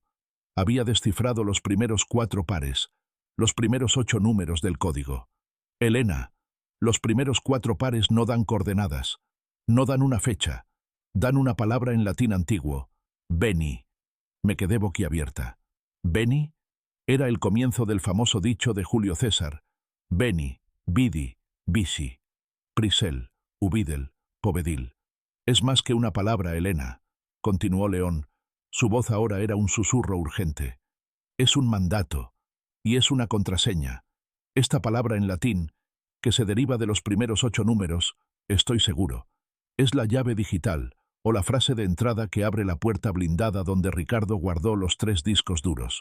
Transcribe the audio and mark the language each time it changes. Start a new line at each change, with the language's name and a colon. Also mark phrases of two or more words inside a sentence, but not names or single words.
Spanish: Había descifrado los primeros 4 pares, los primeros 8 números del código. Elena, los primeros 4 pares no dan coordenadas, no dan una fecha, dan una palabra en latín antiguo, veni. Me quedé boquiabierta. ¿Veni? Era el comienzo del famoso dicho de Julio César,
Latin: veni, vidi, vici,
Russian: пришёл, увидел, победил.
Spanish: Es más que una palabra, Elena, continuó León. Su voz ahora era un susurro urgente. Es un mandato, y es una contraseña. Esta palabra en latín, que se deriva de los primeros 8 números, estoy seguro, es la llave digital, o la frase de entrada que abre la puerta blindada donde Ricardo guardó los 3 discos duros.